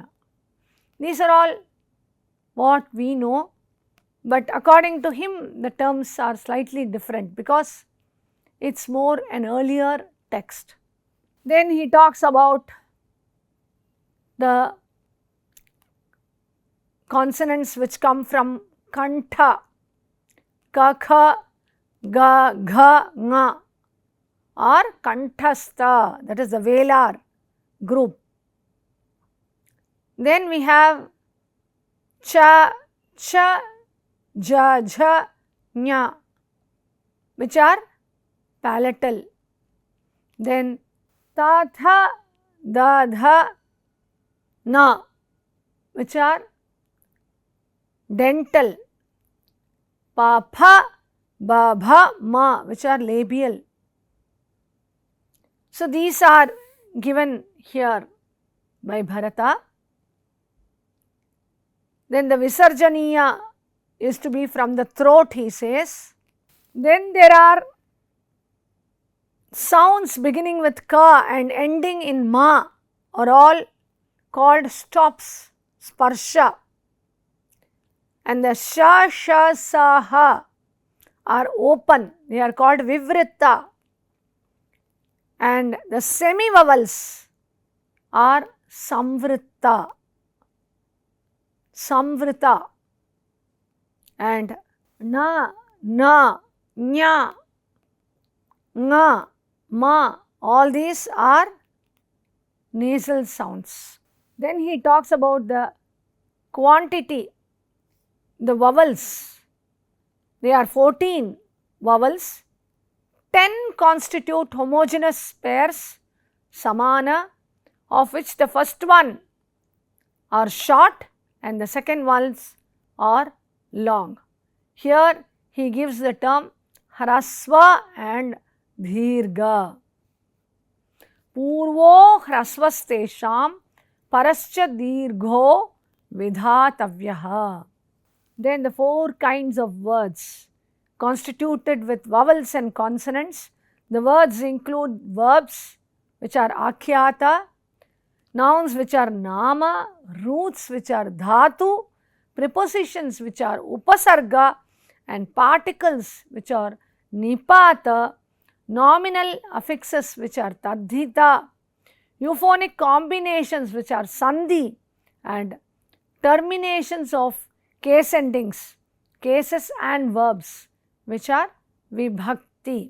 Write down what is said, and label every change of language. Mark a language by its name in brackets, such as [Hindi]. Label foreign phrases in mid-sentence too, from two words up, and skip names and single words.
[English] These are all what we know, but according to him the terms are slightly different because it's more an earlier text. Then he talks about the consonants which come from kantha, [Sanskrit] ka, kha, ga, gha, nga, [English] or kanthastha, that is the velar group. [Sanskrit] Then we have cha, cha, ja, jha, [English] nya, which are palatal. [Sanskrit] Then ta, tha, da, dha, na, [English] which are dental, [Sanskrit] pa, pha, ba, bha, ma, [English] which are labial. So, these are given here by Bharata. Then the Visarjaniya is to be from the throat, he says. Then there are sounds beginning with ka and ending in ma are all called stops, sparsha. And the [Sanskrit] sha, sha, sa, ha [English] are open, they are called vivritta. And the semi vowels are samvritta. [Sanskrit] Samvrita. And na, na, nya, nga, ma, [English] all these are nasal sounds. Then he talks about the quantity, the vowels. They are 14 vowels. 10 constitute homogeneous pairs, samana, of which the first one are short and the second ones are long. Here he gives the term hrasva and dhirga. [Sanskrit] Purvo hrasvastesham parascha dirgho vidhatavyaha. [English] Then the 4 kinds of words constituted with vowels and consonants. The words include verbs which are akhyata, nouns which are nama, roots which are dhatu, prepositions which are upasarga, and particles which are nipata, nominal affixes which are tadhita, euphonic combinations which are sandhi, and terminations of case endings, cases and verbs which are vibhakti.